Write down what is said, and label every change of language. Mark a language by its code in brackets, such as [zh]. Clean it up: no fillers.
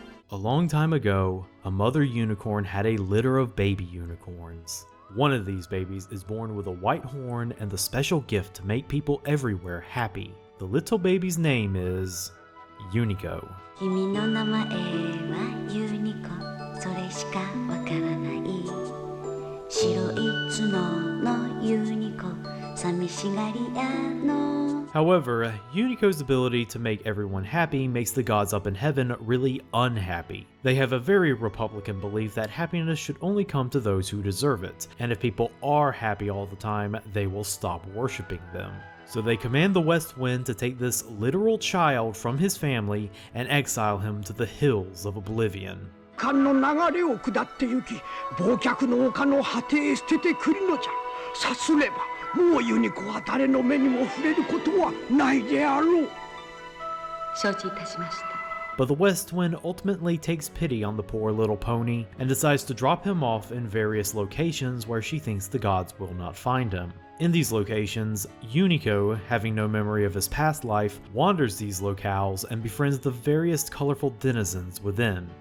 [en] A long time ago, a mother unicorn had a litter of baby unicorns. One of these babies is born with a white horn and the special gift to make people everywhere happy. The little baby's name is Unico. [ja] 君の名前はユニコ、それしかわからない。白い角のユニコ、寂しがり屋の。 [en] However, Unico's ability to make everyone happy makes the gods up in heaven really unhappy. They have a very Republican belief that happiness should only come to those who deserve it, and if people are happy all the time, they will stop worshipping them. So they command the West Wind to take this literal child from his family and exile him to the hills of oblivion. [ja] 間の流れを下って行き、忘却の丘の果てへ捨ててくるのじゃ。さすれば、もうユニコは誰の目にも触れることはないであろう。承知いたしました。 [en] But the West Wind ultimately takes pity on the poor little pony and decides to drop him off in various locations where she thinks the gods will not find him. In these locations, Unico, having no memory of his past life, wanders these locales and befriends the various colorful denizens within.